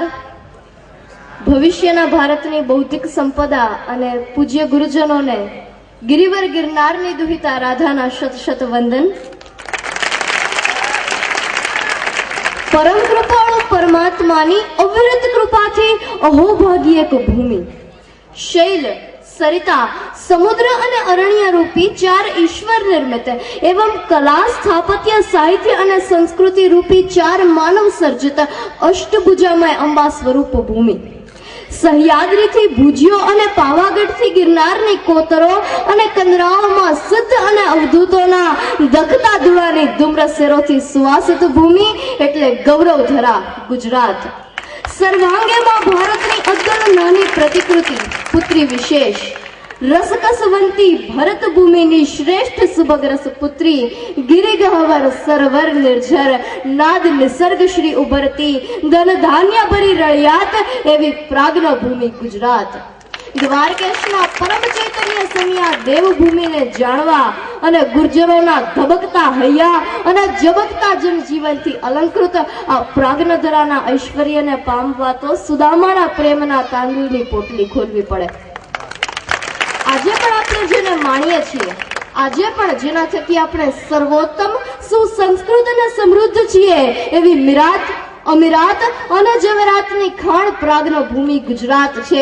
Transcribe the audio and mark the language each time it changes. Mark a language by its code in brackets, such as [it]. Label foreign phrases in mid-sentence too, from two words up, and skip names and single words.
[gu] ભવિષ્યના ભારતની બૌદ્ધિક સંપદા અને પૂજ્ય ગુરુજનોને ગિરિવર ગિરનારની દુહિતા રાધાના શત શત વંદન। પરમ કૃપાળુ પરમાત્માની અવિરત કૃપાથી અહોભાગી એક ભૂમિ શૈલ સરિતા સમુદ્ર અને અરણ્ય રૂપી ચાર ઈશ્વર નિર્મિત એવं કલા સ્થાપત્ય સાહિત્ય અને સંસ્કૃતિ રૂપી ચાર માનવ સર્જિત અષ્ટભુજામય અંબા સ્વરૂપ ભૂમિ સહ્યાદ્રીથી ભુજિયો અને પાવાગઢથી ગિરનારની કોતરો અને કંદરાઓમાં સિદ્ધ અને અવધૂતોના દખતા ધૂળાની ધૂમ્ર શેરોથી સુવાસિત ભૂમિ એટલે ગૌરવધરા ગુજરાત। સર્વાંગે માં ભારતની અદ્ભુત નાની પ્રતિકૃતિ પુત્રી વિશેષ રસકસવંતી ભરત ભૂમિની શ્રેષ્ઠ સુભગરસ પુત્રી ગિરિગહવર સરવર નિર્ઝર નાદ નિસર્ગ શ્રી ઉભરતી ધન ધાન્ય ભરી રળિયાત એવી પ્રાજ્ઞ ભૂમિ ગુજરાત। દ્વારકેશના પરમ ચૈતન્ય સમિયા દેવભૂમિને જાણવા અને ગુર્જરોના ધબકતા હૈયા અને જબકતા જનજીવનથી અલંકૃત આ પ્રાગ્નધરાના ઐશ્વર્યને પામવા તો સુદામાના પ્રેમના તાંદુળની પોટલી ખોલવી પડે। આજે પણ આપણે જેને માણીએ છીએ, આજે પણ જેના થકી આપણે સર્વોત્તમ સુસંસ્કૃત અને સમૃદ્ધ છીએ એવી મિરાત અમીરાત અને જવેરાતની ખાણ પ્રાગ્ન ભૂમિ ગુજરાત છે।